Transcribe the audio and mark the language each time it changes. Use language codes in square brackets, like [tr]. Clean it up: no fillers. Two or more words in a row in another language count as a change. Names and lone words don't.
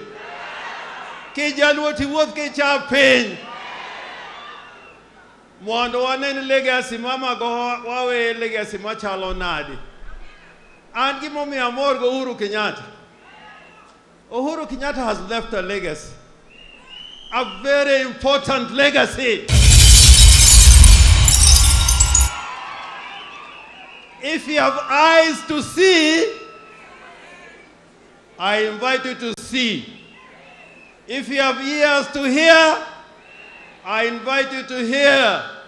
[luo] Kijaluo tiwuoth kichap piny. Mondo wanen legacy ma Magoha wawe legacy machalo nade. An gimomiyo amor go Uhuru Kenyatta. [en] Uhuru Kenyatta has left a legacy. A very important legacy. If you have eyes to see, I invite you to see. If you have ears to hear, I invite you to hear.